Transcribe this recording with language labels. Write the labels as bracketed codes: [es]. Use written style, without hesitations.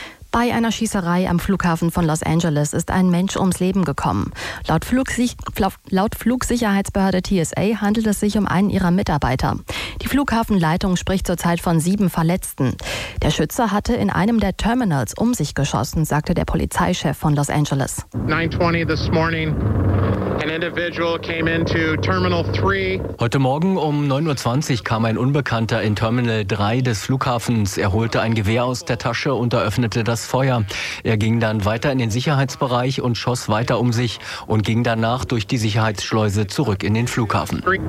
[de] Bei einer Schießerei am Flughafen von Los Angeles ist ein Mensch ums Leben gekommen. Laut Flugsicherheitsbehörde TSA handelt es sich um einen ihrer Mitarbeiter. Die Flughafenleitung spricht zurzeit von 7 Verletzten. Der Schütze hatte in einem der Terminals um sich geschossen, sagte der Polizeichef von Los Angeles. [en] 9:20 this morning. An individual came into Terminal 3. [de] Heute Morgen um 9.20 Uhr kam ein Unbekannter in Terminal 3 des Flughafens. Er holte ein Gewehr aus der Tasche und eröffnete das Feuer. Er ging dann weiter in den Sicherheitsbereich und schoss weiter um sich und ging danach durch die Sicherheitsschleuse zurück in den Flughafen.